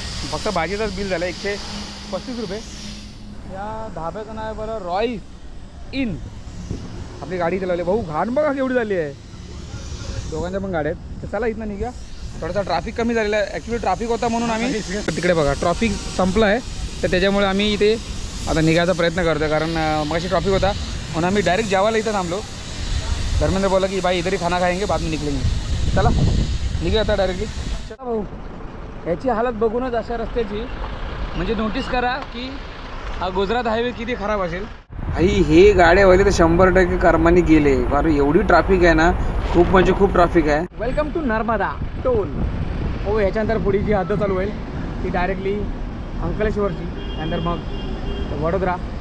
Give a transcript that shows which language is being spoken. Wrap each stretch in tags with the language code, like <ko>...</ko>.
<mr>फक्त भाजीचंच बिल झालं 135 रुपये. या धाब्याचं नाव आहे बरं रॉय इन. आपली गाडी चालवली भाऊ. घाण बघा केवढी झाली आहे. दोघांच्या पण गाड्या आहेत. तर चला इथनं निघूया. थोडासा ट्रॅफिक कमी झालेला आहे. ॲक्च्युली ट्रॅफिक होता म्हणून आम्ही तिकडे बघा ट्रॅफिक संपलं आहे तर त्याच्यामुळे आम्ही इथे आता निघायचा प्रयत्न करतो आहे कारण मगाशी ट्रॅफिक होता म्हणून आम्ही डायरेक्ट जेवायला इथं थांबलो.</mr> <hi>धर्मेंद्र बोला की भाई इधर ही खाना खाएंगे बाद में निकलेंगे.</hi> <mr>चला निघूया आता डायरेक्टली. चला भाऊ याची हालत बघूनच अशा रस्त्याची म्हणजे नोटीस करा की हा गुजरात हायवे किती खराब असेल. आई हे गाड्यावाले तर 100% कर्माने गेले कारण एवढी ट्रॅफिक आहे ना. खूप म्हणजे खूप ट्रॅफिक आहे.</mr> <en>welcome to</en> <mr>Narmada toll. हो ह्याच्यानंतर पुढे जी हद्द चालू होईल ती डायरेक्टली अंकलेश्वरची, त्यानंतर मग वडोदरा.</mr>